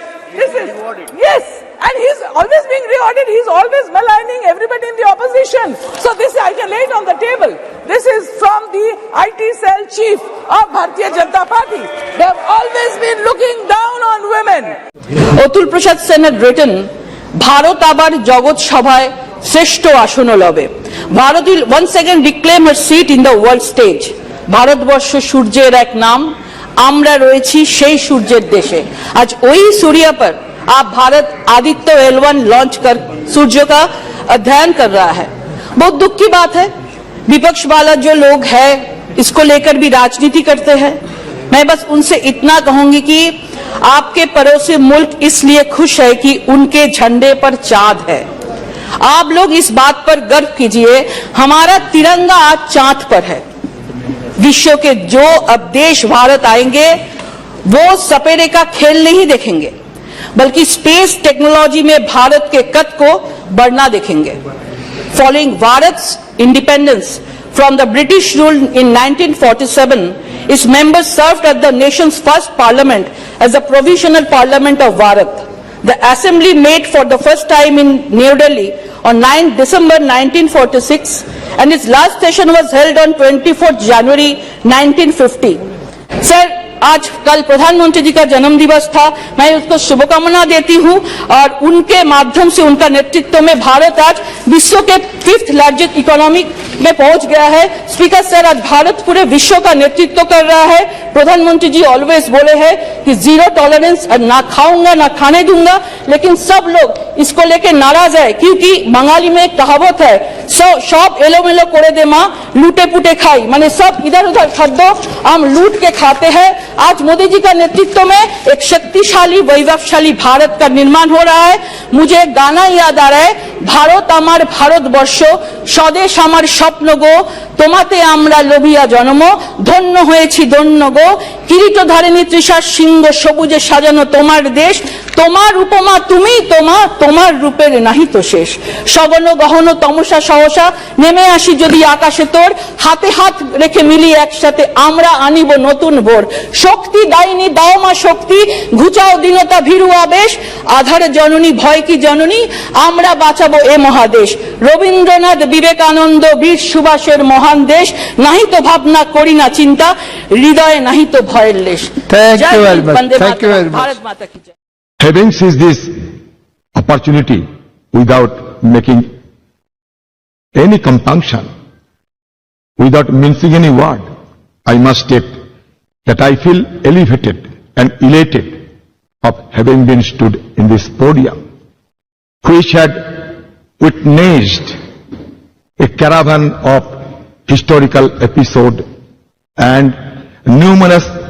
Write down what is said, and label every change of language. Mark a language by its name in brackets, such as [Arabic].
[English] This is, yes, and he's always being rewarded. He's always maligning everybody in the opposition. So this I can lay it on the table. This is from the IT cell chief of Bharatiya Janata Party. They have always been looking down on women. [Bangla] Atul Prasad Sen [English] had written, [Bangla] Bharat আবার জগৎ সভায় শ্রেষ্ঠ আসন লবে। [English] Bharat will once again reclaim her seat in the world stage. [Bangla] Bharatvarsha সূর্যের এক নাম, আমরা রয়েছি সেই সূর্যের দেশে। আজ ওই [Hindi] सूर्य पर आप भारत आदित्य L1 लॉन्च कर सूर्य का अध्ययन कर रहा है। बहुत दुख की बात है, विपक्ष वाला जो लोग है इसको लेकर भी राजनीति करते हैं। मैं बस उनसे इतना कहूंगी कि आपके पड़ोसी मुल्क इसलिए खुश है कि उनके झंडे पर चांद है। आप लोग इस बात पर गर्व कीजिए, हमारा तिरंगा आज चांद पर है। विश्व के जो अब देश भारत आएंगे वो सपेरे का खेल नहीं देखेंगे, बल्कि स्पेस टेक्नोलॉजी में भारत के कद को बढ़ना देखेंगे। [English] Following Bharat's independence from the British rule in 1947, its members served at the nation's first parliament as the Provisional Parliament of Bharat. The assembly met for the first time in New Delhi on 9 December 1946 and its last session was held on 24 January 1950. [Hindi] Sir, आज कल प्रधानमंत्री जी का जन्म दिवस था, मैं उसको शुभकामना देती हूं और उनके माध्यम से उनका नेतृत्व में भारत आज विश्व के 5th लार्जेस्ट इकोनॉमी में पहुंच गया है। स्पीकर सर, आज भारत पूरे विश्व का नेतृत्व कर रहा है। प्रधानमंत्री जी ऑलवेज बोले हैं कि जीरो टॉलरेंस, ना खाऊंगा ना खाने दूंगा, लेकिन सब लोग इसको लेके नाराज है क्योंकि बंगाली में एक कहावत है, [Bangla] सब एलोमेलो करे दे माँ लूटे पुटे खाई, [Hindi] माने सब इधर उधर खाद्य हम लूट के खाते हैं। आज मोदी जी का नेतृत्व में एक शक्तिशाली वैभवशाली भारत का निर्माण हो रहा है। मुझे एक गाना याद आ रहा है, [Bangla] भारत आमार भारतवर्ष স্বদেশ আমার স্বপ্ন গো, তোমাতে আমরা লোভিয়া জন্ম, ধন্য হয়েছি ধন্য গো, কিরীটধারিণী তৃষার সিংহ সবুজে সাজানো তোমার দেশ, তোমার উপমা তুমি তোমার রূপের নাহি তো শেষ। সগন গহন তমসা সহসা নেমে আসি যদি আকাশে তোর, হাতে হাত রেখে মিলি একসাথে আমরা আনিব নতুন ভোর। শক্তি দায়নি দাও মা শক্তি, ঘুচাও দীনতা ভীরু আবেশ, আধার জননী ভয় কি জননী, আমরা বাঁচাবো এ মহাদেশ। রবীন্দ্রনাথ বিবেকানন্দ বীর সুভাষের মহান দেশ, নাহি তো ভাবনা করি না চিন্তা, হৃদয়ে নাহি তো ভয়ের lace. [English] Thank you very much. Thank you very much. [Hindi] Bharat মাতা কি জয়। [English] Having seized this opportunity without making any compunction, without mincing any word, I must state that I feel elevated and elated of having been stood in this podium, which had witnessed a caravan of historical episode and numerous